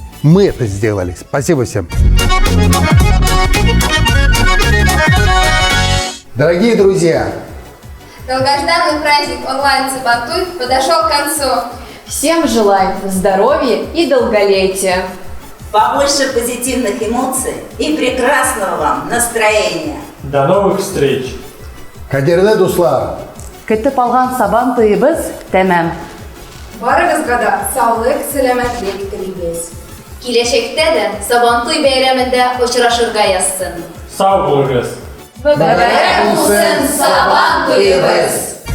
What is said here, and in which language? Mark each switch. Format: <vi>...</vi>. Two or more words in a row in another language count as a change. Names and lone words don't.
<ru>Мы это сделали. Спасибо всем. Дорогие друзья, Долгожданный праздник онлайн-Сабантуй подошел к концу. Всем желаем здоровья и долголетия. Побольше позитивных эмоций и прекрасного вам настроения. До новых встреч!</ru> <tt>Кадерлі дуслар, Күтіп алған Сабантуйыбыз тәмам. Барыгызга да саулык, сәламәтлек телибез. Киләчәктә дә Сабантуй бәйрәмендә очрашырга язсын. Сау булыгыз! Мөбарәк булсын Сабантуйыбыз!</tt>